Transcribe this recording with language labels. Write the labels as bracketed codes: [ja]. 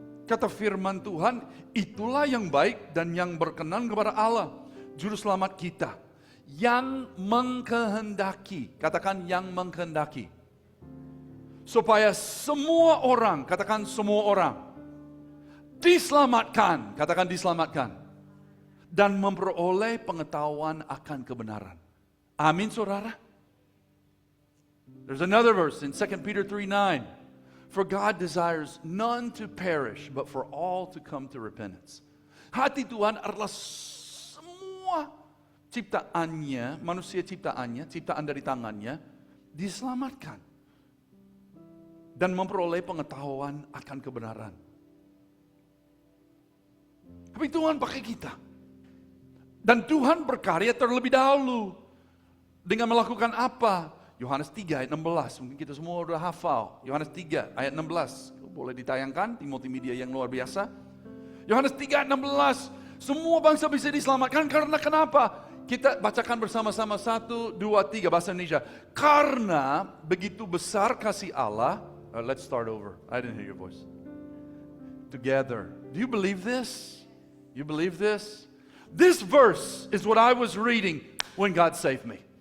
[id] Kata firman Tuhan, itulah yang baik dan yang berkenan kepada Allah, juru selamat kita, yang mengkehendaki, katakan yang mengkehendaki, supaya semua orang, katakan semua orang, diselamatkan, katakan diselamatkan, dan memperoleh pengetahuan akan kebenaran. Amin saudara. [en] There's another verse in 2 Peter 3:9. For God desires none to perish, but for all to come to repentance. [id] Hati Tuhan adalah semua ciptaannya, manusia ciptaannya, ciptaan dari tangannya, diselamatkan. Dan memperoleh pengetahuan akan kebenaran. Tapi Tuhan pakai kita. Dan Tuhan berkarya terlebih dahulu. Dengan melakukan apa? Yohanes 3 ayat 16, mungkin kita semua sudah hafal. Yohanes 3 ayat 16, boleh ditayangkan, Timothy Media yang luar biasa. Yohanes 3 ayat 16, semua bangsa bisa diselamatkan karena kenapa? Kita bacakan bersama-sama 1, 2, 3 bahasa Indonesia. Karena begitu besar kasih Allah, [en] let's start over, I didn't hear your voice. Together, do you believe this? You believe this? This verse is what I was reading when God saved me.